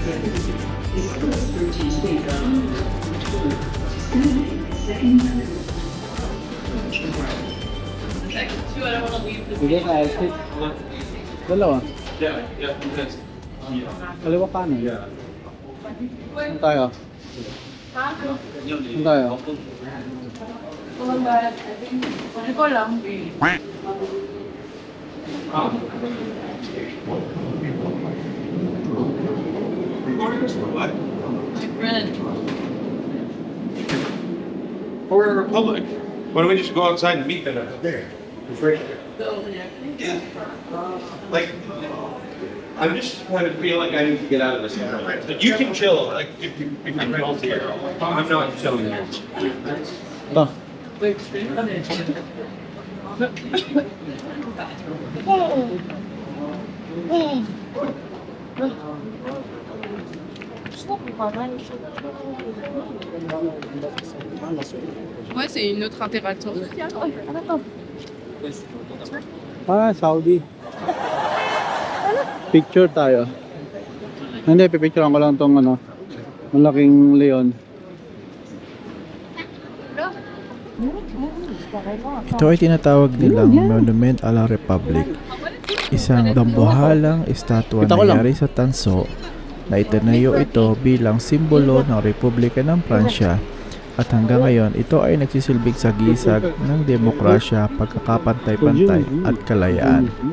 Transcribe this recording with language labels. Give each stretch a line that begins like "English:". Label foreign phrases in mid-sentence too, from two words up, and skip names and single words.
Filipino: Sige na, exit. Dalawa. Kaliwa kanan. Saan tayo? Saan tayo? Hindi ko lang.
English: My friend. We're in a republic. Why don't we just go outside and meet them up there? It's right there. Yeah. Like, I'm just kind of feel like I need to get out of this. Like, you can chill. Like, if you chill here. I'm not chilling here.
Filipino: Ito.
French: Ouais, c'est une autre interaction sociale.
Filipino: Ah, Saudi. Picture tayo. Hindi, pipicturean ko lang tong ano, malaking leon. Ito ay tinatawag nilang Monument a la Republic. Isang dambuhalang estatwa Kita ko na lang. yari sa tanso na itinayo ito bilang simbolo ng Republika ng Pransya at hanggang ngayon ito ay nagsisilbing sagisag ng demokrasya, pagkakapantay-pantay at kalayaan.